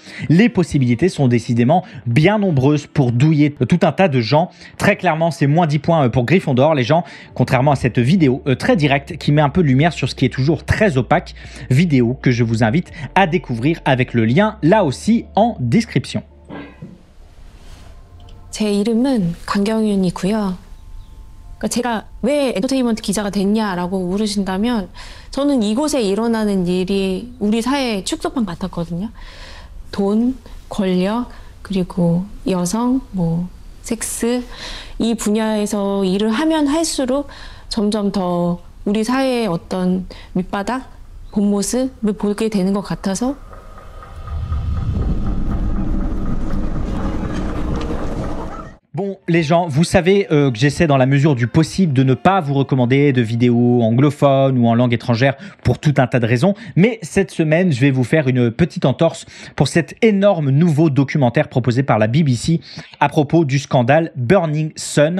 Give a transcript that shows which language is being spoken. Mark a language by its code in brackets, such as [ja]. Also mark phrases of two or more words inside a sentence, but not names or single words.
[fr] Les possibilités sont décidément bien nombreuses pour douiller tout un tas de gens. Très clairement, c'est moins 10 points pour Gryffondor, les gens, contrairement à cette vidéo très directe qui met un peu de lumière sur ce qui est toujours très opaque, vidéo que je vous invite à découvrir avec le lien là aussi en description. [ko] 제 이름은 강경윤이고요. 그러니까 제가 왜 엔터테인먼트 기자가 됐냐라고 물으신다면 저는 이곳에 일어나는 일이 우리 사회의 축소판 같았거든요. 돈, 권력, 그리고 여성, 섹스 이 분야에서 일을 하면 할수록 점점 더 우리 사회의 어떤 밑바닥, 본 모습을 보게 되는 것 같아서 [fr] Bon, les gens, vous savez que j'essaie dans la mesure du possible de ne pas vous recommander de vidéos anglophones ou en langue étrangère pour tout un tas de raisons. Mais cette semaine, je vais vous faire une petite entorse pour cet énorme nouveau documentaire proposé par la BBC à propos du scandale Burning Sun.